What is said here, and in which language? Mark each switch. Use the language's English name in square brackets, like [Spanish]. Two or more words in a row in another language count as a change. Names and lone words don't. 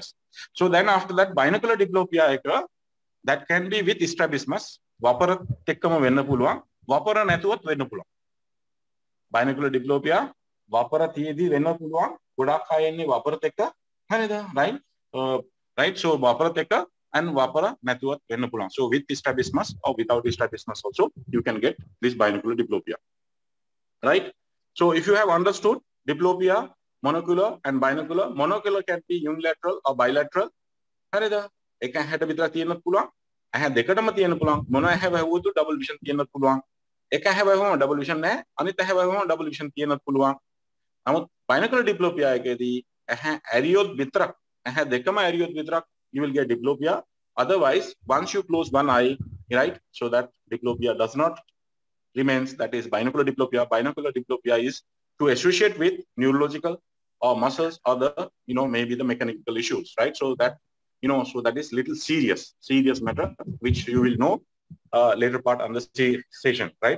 [English] so then after that binocular diplopia එක that can be with strabismus. [Sinhala] වපරත් එක්කම වෙන්න පුළුවන්, වපර නැතුවත් වෙන්න පුළුවන්. [English] binocular diplopia [Sinhala] වපර තියේදී වෙන්න පුළුවන්. ගොඩක් අය එන්නේ වපරත් එක්ක හරිද right? so වපරත් එක්ක and vapora නැතුවත් වෙන්න පුළුවන්. [English] so with strabismus or without strabismus also you can get this binocular diplopia, right? so if you have understood diplopia, monocular and binocular, monocular can be unilateral or bilateral. [Sinhala] හරිද එක ඇහැට විතරක් තියෙන්නත් පුළුවන්, ඇහැ දෙකටම තියෙන්න පුළුවන්. මොන ඇහැ වැහුවොත් [English] double vision [Sinhala] තියෙන්නත් පුළුවන්. එක ඇහැ වැහුවම [English] double vision [Sinhala] නැහැ, අනිත් ඇහැ වැහුවම [English] double vision [Sinhala] තියෙන්නත් පුළුවන්. නමුත් [English] binocular diplopia [Sinhala] එකේදී ඇහැ ඇරියොත් විතරක්, ඇහැ දෙකම ඇරියොත් විතරක් [English] you will get diplopia. Otherwise, once you close one eye, right, so that diplopia does not remains, that is binocular diplopia. Binocular diplopia is to associate with neurological or muscles or the maybe the mechanical issues, right? so that so that is little serious matter which you will know later part on the session, right?